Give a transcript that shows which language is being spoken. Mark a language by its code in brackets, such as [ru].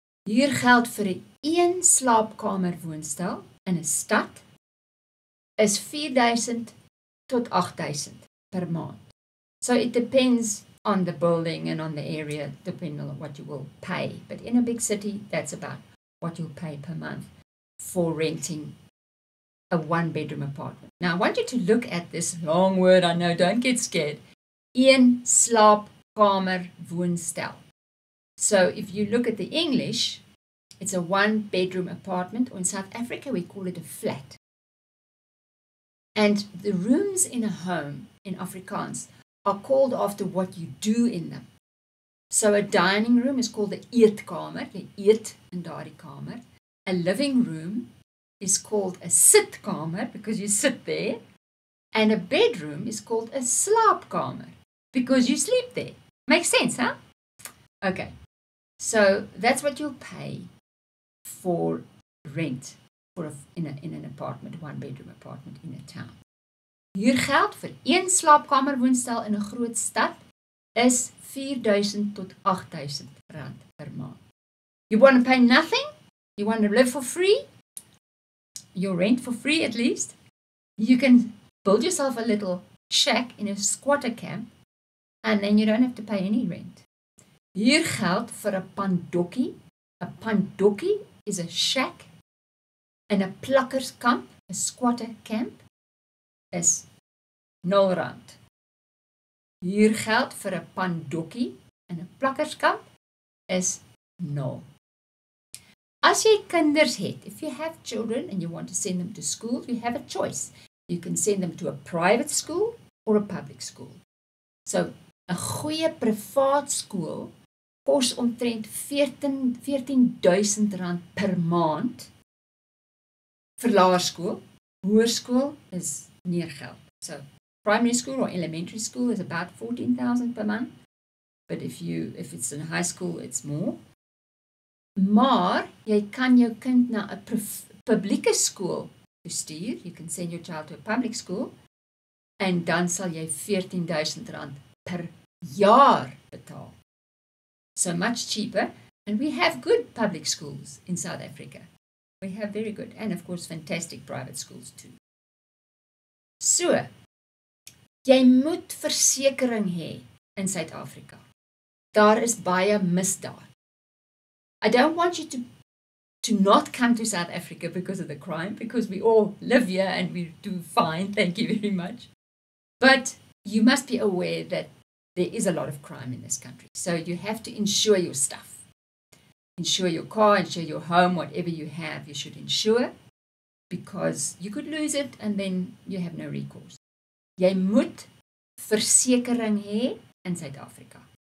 [af] Huurgeld vir 'n een slaapkamer woonstel in 'n stad is 4,000 tot 8,000 per maand. [en] So it depends on the building and on the area, depending on what you will pay. But in a big city, that's about what you'll pay per month for renting a one-bedroom apartment. Now, I want you to look at this long word. I know, don't get scared. [af] Een slaapkamer woonstel. [en] So if you look at the English, it's a one-bedroom apartment, or in South Africa, we call it a flat. And the rooms in a home in Afrikaans are called after what you do in them. So a dining room is called the eetkamer, [af] die eet in daardie kamer. [en] A living room is called a sitkamer because you sit there. And a bedroom is called a slaapkamer because you sleep there. Makes sense, huh? Okay. So that's what you'll pay for rent in an apartment, one-bedroom apartment in a town. [af] Huurgeld vir een slaapkamer woonstel in 'n groot stad is 4,000 tot 8,000 rand per maand. [en] You want to pay nothing? You want to live for free? Your rent for free at least? You can build yourself a little shack in a squatter camp and then you don't have to pay any rent. [af] Huurgeld vir 'n pandokkie. 'n Pandokkie [en] is a shack [af] in 'n plakkerskamp, 'n squatter camp, is 0 rand. Huurgeld vir 'n pandokkie in 'n plakkerskamp is 0. As jy kinders het, [en] if you have children and you want to send them to school, you have a choice. You can send them to a private school or a public school. [af] So, 'n goeie privaat skool kos omtrent 14,000 rand per maand vir laerskool. Hoërskool is meer geld. [en] So primary school or elementary school is about 14,000 per month. But if it's in high school, it's more. [af] Maar jy kan jou kind na 'n publieke skool stuur. [en] You can send your child to a public school [af] en dan sal jy 14,000 rand per jaar betaal. [en] So much cheaper. And we have good public schools in South Africa. We have very good, and of course, fantastic private schools too. [af] So, jy moet versekering hê in Suid-Afrika. Daar is baie misdaad. [en] I don't want you to not come to South Africa because of the crime, because we all live here and we do fine, thank you very much. But you must be aware that there is a lot of crime in this country. So you have to insure your stuff. Insure your car, insure your home, whatever you have, you should insure, because you could lose it and then you have no recourse. [af] Jy moet versekering hê in Suid-Afrika.